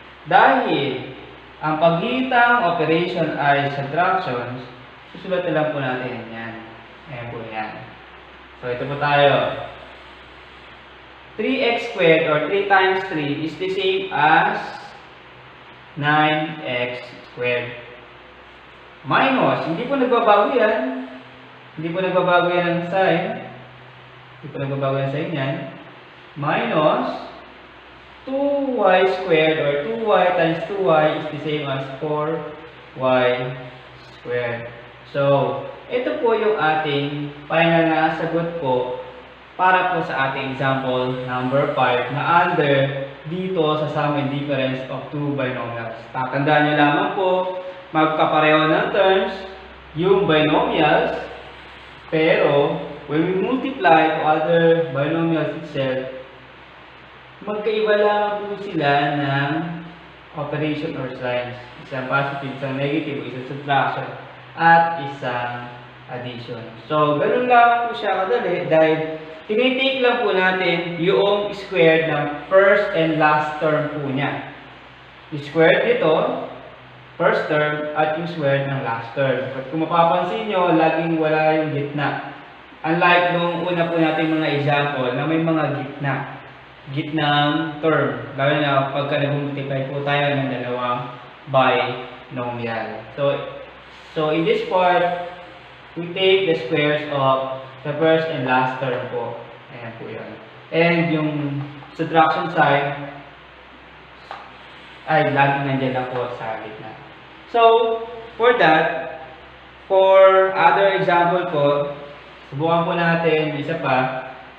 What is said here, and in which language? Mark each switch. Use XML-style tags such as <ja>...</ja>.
<tl>Dahil ang paghitang operation ay subtractions, susulat na lang po natin yan. Ayan po yan. So, ito po tayo.</tl> <en>3x squared or 3 times 3 is the same as 9x squared.</en> <tl>Minus, hindi po nagbabago yan. Hindi po nagbabago yan ng sign. Hindi po nagbabago yan sa inyan.</tl> <en>Minus 2y squared or 2y times 2y is the same as 4y squared.</en> <tl>So, ito po yung ating final na sagot po para po sa ating example number 5 na under dito sa</tl> <en>sum and difference of two binomials.</en> <tl>Tatandaan nyo lamang po, magkapareho ng terms yung binomials, pero</tl> <en>when we multiply to other binomials itself,</en> <tl>magkaiba lang po sila ng operation or signs. Isang positive, isang negative, isang subtraction, at isang addition. So, ganun lang po siya kadali dahil tinitake lang po natin yung squared ng</tl> <en>first and last term</en> <tl>po niya. Yung squared dito, first term, at yung squared ng last term. At kung mapapansin nyo, laging wala yung gitna. Unlike nung una po natin mga example na may mga gitnang term. Lalo na pagka nag-multiply po tayo ng dalawang binomial.</tl> <en>So in this part, we take the squares of the first and last term po.</en> <tl>Ayan po yun. And yung subtraction sign ay lagi nandiyan lang po sa gitna. So, for that, for other example po, subukan po natin isa pa.</tl>